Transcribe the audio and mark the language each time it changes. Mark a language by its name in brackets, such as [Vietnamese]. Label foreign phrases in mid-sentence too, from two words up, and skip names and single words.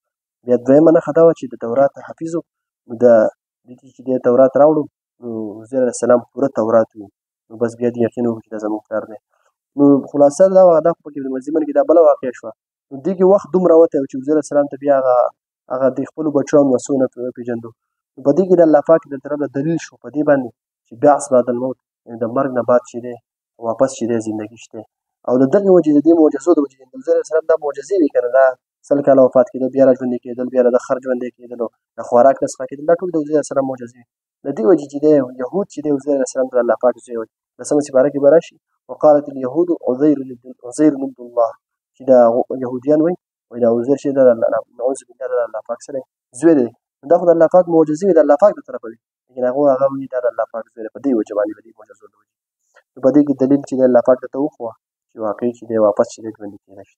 [Pashto] بیا دویمه نښه دا وه چې د تورات حافظ و، نو دلته چې دی تورات راوړو نو عزیر علیه السلام پوره تورات وي، نو بس بیا دې یقین وکړو چې دا زموږ پلار دی. نو خلاصه دا وه، دا خو پکې د ضمن کې دا بله واقعه شوه. نو دې کې وخت دومره وتی و چې عزیر علیه السلام ته بیا هغه د خپلو بچو او نوسو نه وپېژندو. نو په دې کې د الله پاک د طرف نه دلیل شو په دې باندې چې [Arabic] بعث بعد الموت، [Pashto] یعنې د مرګ نه بعد چې دی واپس چې دی زندګي شته. او د دغې وجې د دې معجزو د وجې د عزیر علیه السلام دا معجزې وې که نه، دا 100 کاله وفات کېدل، بیا را ژوندي کېدل، بیا د خر ژوندی کېدل او د خوراک نه څښاک کېدل، دا ټول د عزیر علیه السلام معجزې وې. د دې وجې چې دی یهود چې دی عزیر علیه السلام ته د الله پاک زوی وایي. 10مه سپاره کې به راشي [Arabic] وقالت اليهود عزیر ابن الله، [Pashto] چې دا یهودیان وایي دا عزیر چې دی [Arabic] نعوذ بالله [Pashto] د الله پاک سره زوی دی. دا خو د الله پاک معجزې وې، د الله پاک د طرفه وي، لیکن هغه وایي دا د الله پاک زوی دی. په دې وجه باندې په دې معجزو د وجې نو په دې کې دلیل چې دی الله پاک درته وښوه چې واقعي چې دی واپس چې دی ژوندي کېدی شته.